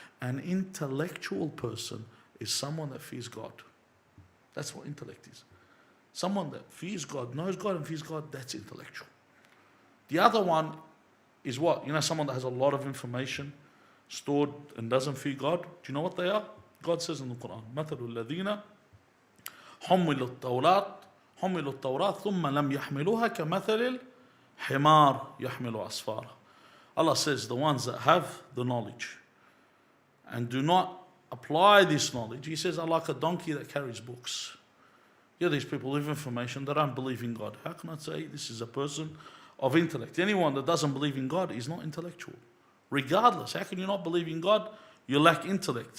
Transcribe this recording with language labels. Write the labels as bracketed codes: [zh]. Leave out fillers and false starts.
[en] An intellectual person is someone that fears God. That's what intellect is. Someone that fears God, knows God and fears God, that's intellectual. The other one is what? You know, someone that has a lot of information stored and doesn't fear God. Do you know what they are? God says in the Quran, [ar] مَثَلُ الَّذِينَ حملوا التوراة ثم لم يحملوها كمثل الحمار يحمل أسفارا. [en] Allah says the ones that have the knowledge and do not apply this knowledge, He says, are like a donkey that carries books. Yeah, these people with information, they don't believe in God. How can I say this is a person of intellect? Anyone that doesn't believe in God is not intellectual. Regardless, how can you not believe in God? You lack intellect.